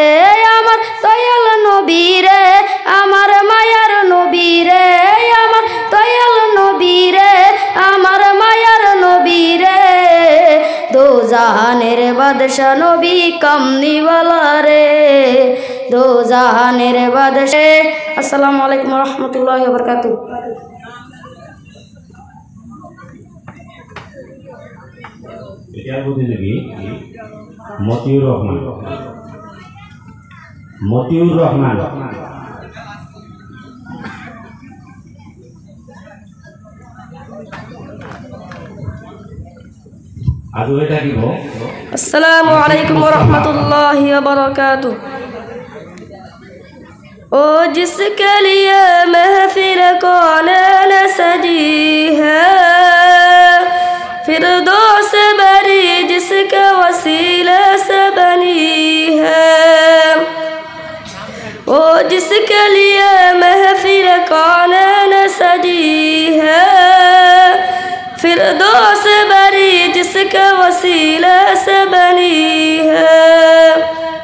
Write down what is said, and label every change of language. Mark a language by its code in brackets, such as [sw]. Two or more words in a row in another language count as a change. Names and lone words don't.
[bn] আমার দয়াল নবী রে, আমার মায়ার নবী রে, আমার দয়াল নবী রে, আমার মায়ার নবী রে, দো জাহানের বাদশা নবী কামনিওয়ালা রে, দো জাহানের বাদশা। [ar] السلام عليكم ورحمة الله وبركاته. [as] এতিয়াৰ প্ৰতিযোগী মতিউৰ ৰহমান, মতিউৰ ৰহমান। আৰু হৈ থাকিব। [ar] السلام عليكم ورحمة الله وبركاته. [ur] او جس کے لیے محفل کون سجی ہے، فردوس بری جس کے وسیلے سے بنی ہے. او جس کے لیے محفل کون سجی ہے، فردوس بری جس کے وسیلے سے بنی ہے.